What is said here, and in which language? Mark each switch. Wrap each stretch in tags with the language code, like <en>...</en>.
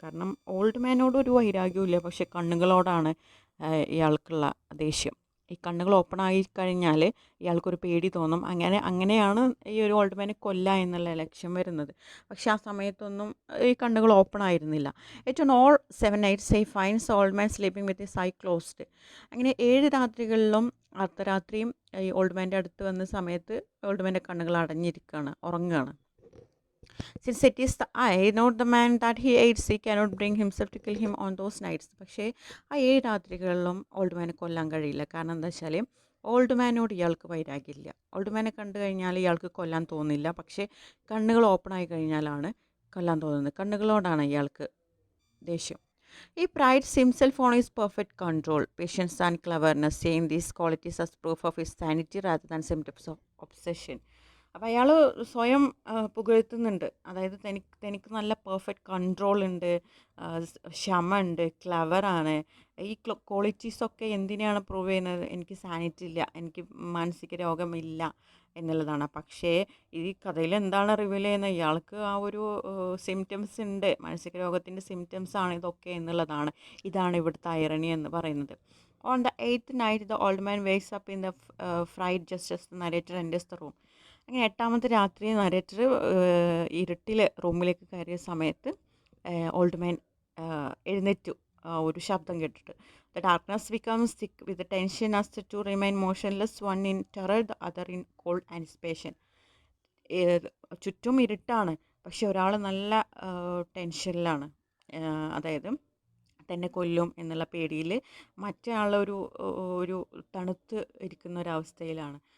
<ml>കാരണം ഓൾഡ് മാനോട് ഒരു വൈരാഗ്യവും ഇല്ല, പക്ഷെ കണ്ണുകളോടാണ് ഇയാൾക്കുള്ള ദേഷ്യം. ഈ കണ്ണുകൾ ഓപ്പൺ ആയി കഴിഞ്ഞാൽ ഇയാൾക്കൊരു പേടി തോന്നും. അങ്ങനെയാണ് ഈ ഒരു ഓൾഡ് മാനെ കൊല്ലുക എന്നുള്ള ലക്ഷ്യം വരുന്നത്. പക്ഷെ ആ സമയത്തൊന്നും ഈ കണ്ണുകൾ ഓപ്പൺ ആയിരുന്നില്ല.</ml> <en>Yet on all 7 nights he finds the old man sleeping with his eye closed.</en> <ml>അങ്ങനെ 7 രാത്രികളിലും അർദ്ധരാത്രിയും ഈ ഓൾഡ് മാൻ്റെ അടുത്ത് വന്ന സമയത്ത് ഓൾഡ് മാൻ്റെ കണ്ണുകൾ അടഞ്ഞിരിക്കുകയാണ്, ഉറങ്ങുകയാണ്.</ml> <en>Since it is the eye, not the man that he aids, he cannot bring himself to kill him on those nights.</en> <ml>പക്ഷേ ആ 7 രാത്രികളിലും old മാനെ കൊല്ലാൻ കഴിയില്ല. കാരണം എന്താ വെച്ചാൽ ഓൾഡ് മാനോട് ഇയാൾക്ക് വൈരാഗ്യമില്ല. ഓൾഡ് മാനെ കണ്ടു കഴിഞ്ഞാൽ ഇയാൾക്ക് കൊല്ലാൻ തോന്നില്ല. പക്ഷേ കണ്ണുകൾ ഓപ്പൺ ആയി കഴിഞ്ഞാലാണ് കൊല്ലാൻ തോന്നുന്നത്. കണ്ണുകളോടാണ് ഇയാൾക്ക് ദേഷ്യം.</ml> <en>He prides himself on his perfect control, patience and cleverness, seeing these qualities as proof of his sanity rather than symptoms of obsession.</en> <ml>അപ്പോൾ അയാൾ സ്വയം പുകഴ്ത്തുന്നുണ്ട്. അതായത് തനിക്ക് നല്ല പെർഫെക്റ്റ് കൺട്രോൾ ഉണ്ട്, ക്ഷമ ഉണ്ട്, ക്ലവറാണ്. ഈ ക്വാളിറ്റീസൊക്കെ എന്തിനാണ് പ്രൂവ് ചെയ്യുന്നത്? എനിക്ക് സാനിറ്റി ഇല്ല, എനിക്ക് മാനസിക രോഗമില്ല എന്നുള്ളതാണ്. പക്ഷേ ഈ കഥയിൽ എന്താണ് റിവീൽ ചെയ്യുന്നത്? ഇയാൾക്ക് ആ ഒരു സിംറ്റംസ് ഉണ്ട്, മാനസിക രോഗത്തിൻ്റെ സിംറ്റംസ് ആണ് ഇതൊക്കെ എന്നുള്ളതാണ്. ഇതാണ് ഇവിടുത്തെ ഐറണി എന്ന് പറയുന്നത്.</ml> <en>On the 8th night the old man wakes up in the fright just as the narrator enters the room.</en> <ml>അങ്ങനെ 8ാമത്തെ രാത്രി നരേറ്റർ ഇരുട്ടിൽ റൂമിലേക്ക് കയറിയ സമയത്ത് ഓൾഡ് മാൻ എഴുന്നേറ്റു, ഒരു ശബ്ദം കേട്ടിട്ട്.</ml> <en>The darkness becomes thick with the tension as the two remain motionless, one in terror, the other in cold anticipation.</en> <ml>ചുറ്റും ഇരുട്ടാണ്, പക്ഷെ ഒരാൾ നല്ല ടെൻഷനിലാണ്. അതായത് തന്നെ കൊല്ലും എന്നുള്ള പേടിയിൽ മറ്റേ ആളൊരു ഒരു തണുത്ത് ഇരിക്കുന്ന ഒരവസ്ഥയിലാണ്.</ml>